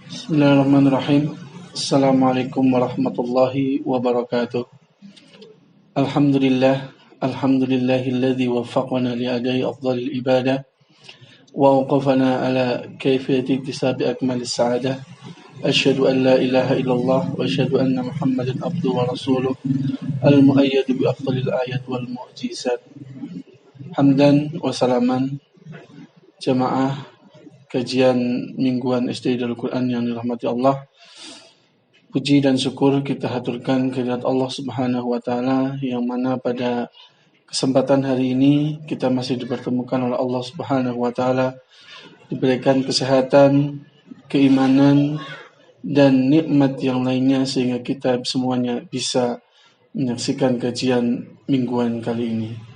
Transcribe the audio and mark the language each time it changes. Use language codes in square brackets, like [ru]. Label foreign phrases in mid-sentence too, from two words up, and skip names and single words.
[ar] بسم الله الرحمن الرحيم. السلام عليكم ورحمة الله وبركاته. الحمد لله الذي وفقنا لأداء أفضل العبادة ووقفنا على كيفية اكتساب أكمل السعادة. أشهد أن لا إله إلا الله وأشهد أن محمدا عبده ورسوله المؤيد بأفضل الآيات والمعجزات. حمدا وسلاما [id] jamaah kajian mingguan SD Darul Quran yang dirahmati Allah. Puji dan syukur kita haturkan kehadirat Allah [ar] سبحانه وتعالى [id] yang mana pada kesempatan hari ini kita masih dipertemukan oleh Allah [ar] سبحانه وتعالى, [id] diberikan kesehatan, keimanan dan nikmat yang lainnya sehingga kita semuanya bisa menyaksikan kajian mingguan kali ini.